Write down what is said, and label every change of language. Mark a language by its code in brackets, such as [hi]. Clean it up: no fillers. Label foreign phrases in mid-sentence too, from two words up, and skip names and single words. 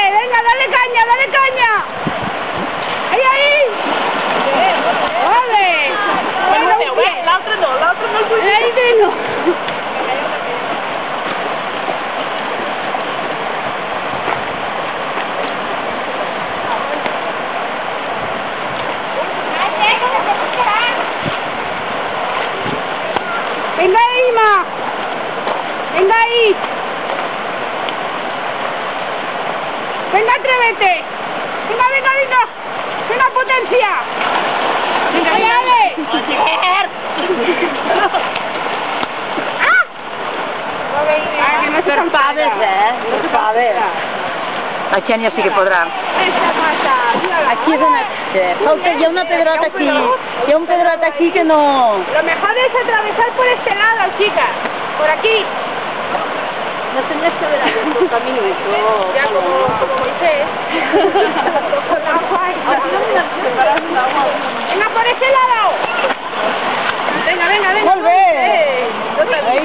[es] ¡Venga, dale caña, dale caña! ¡Ahí, ahí! ¡Vale! [ca] L'altre no el vull dir. [es] ¡Ahí no! ¡Venga, Ima! ¡Venga ahí! ¡Venga, atrévete! ¡Venga, venga, venga! ¡Venga, potencia! ¡Venga, dale! [ca] ¡Ah! Que no s'enfades, No s'enfades. La Xènia sí que podrà. Aquí és una... Falta, hi ha una pedrota aquí. Hi ha un pedrot aquí que no... [es] Lo mejor es atravesar por este lado, chicas. Por aquí. No tenías que haber abierto el camino, eso... Ya como Moisés. Venga, por ese lado. Venga, venga, venga. [ca] Molt bé. No te